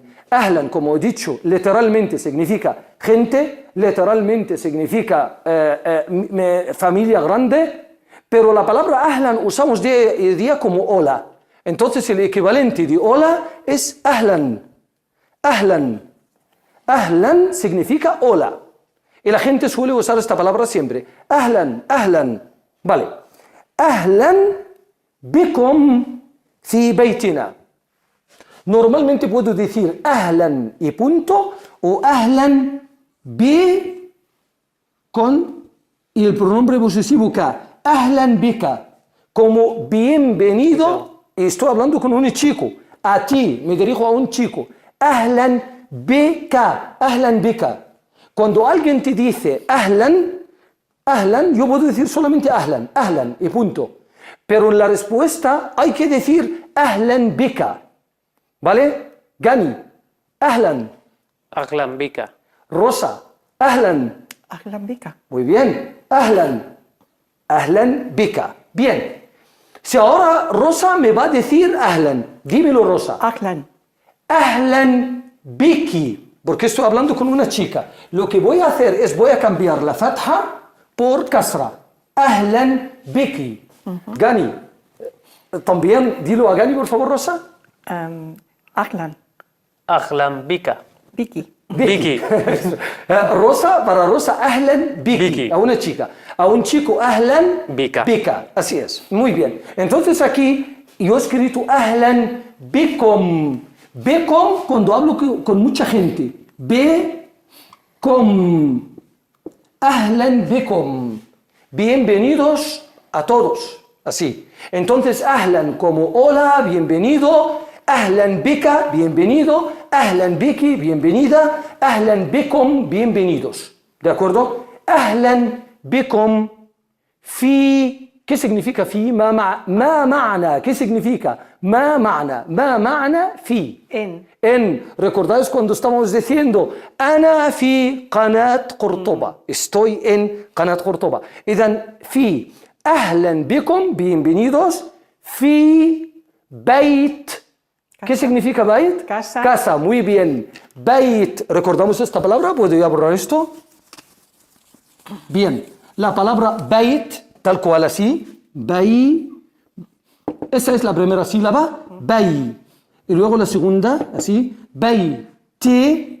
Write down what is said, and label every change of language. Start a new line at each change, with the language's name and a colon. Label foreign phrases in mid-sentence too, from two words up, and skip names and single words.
Spanish: Ahlan, como he dicho, literalmente significa gente, literalmente significa familia grande, pero la palabra ahlan usamos día como hola. Entonces el equivalente de hola es ahlan. Ahlan. Ahlan significa hola. Y la gente suele usar esta palabra siempre.
Arabic: أهلا، أهلا. Vale. أهلا بكم في بيتنا.
Spanish: Normalmente puedo decir ahlan y punto o
Arabic: أهلا ب
Spanish: con el pronombre posesivo ka.
Arabic: أهلا بك.
Spanish: Como bienvenido. Estoy hablando con un chico. A ti, me dirijo a un chico.
Arabic: أهلا بك. أهلا بك.
Spanish: Cuando alguien te dice
Arabic: أهلا، أهلا,
Spanish: yo puedo decir solamente
Arabic: أهلا، أهلا
Spanish: y punto. Pero en la respuesta hay que decir
Arabic: أهلا بك.
Spanish: ¿Vale? Gani, ahlan.
Arabic: أهلا بك.
Spanish: Rosa, ahlan.
Arabic: أهلا بك.
Spanish: Muy bien,
Arabic: أهلا. أهلا بك.
Spanish: Bien. Si ahora Rosa me va a decir ahlan, dímelo Rosa. Ahlan.
Arabic: أهلا بك.
Spanish: Porque estoy hablando con una chica. Lo que voy a hacer es voy a cambiar la fatha por kasra.
Arabic: أهلا بك. Gani.
Spanish: También dilo a Gani, por favor, Rosa. Ahlan.
Arabic: أهلا بك.
Spanish: Biki. Biki. Rosa, para Rosa,
Arabic: أهلا بك.
Spanish: Biki. A una chica. A un chico, ahlan Bika. bika. Así es. Muy bien. Entonces aquí yo he escrito
Arabic: أهلا بكم.
Spanish: Bikum cuando hablo con mucha gente.
Arabic: بكم. أهلا بكم.
Spanish: Bienvenidos a todos. Así. Entonces, ahlan como hola, bienvenido.
Arabic: أهلا بك,
Spanish: bienvenido.
Arabic: أهلا بك,
Spanish: bienvenida.
Arabic: أهلا بكم,
Spanish: bienvenidos. ¿De acuerdo?
Arabic: أهلا بكم في.
Spanish: ¿Qué significa fi?
Arabic: ما معنى.
Spanish: ¿Qué significa?
Arabic: ما معنى في.
Spanish: En. ¿Recordáis cuando estábamos diciendo
Arabic: أنا في
Spanish: Qanat Qurtuba? Estoy en Qanat Qurtuba.
Arabic: إذن في. أهلا بكم,
Spanish: bienvenidos.
Arabic: في بيت.
Spanish: ¿Qué significa bayt? Casa. Casa, muy bien. Bayt. ¿Recordamos esta palabra? ¿Puedo ya borrar esto? Bien. La palabra bayt, tal cual así. Bay. Esa es la primera sílaba. Bay. Y luego la segunda, así. Bayti.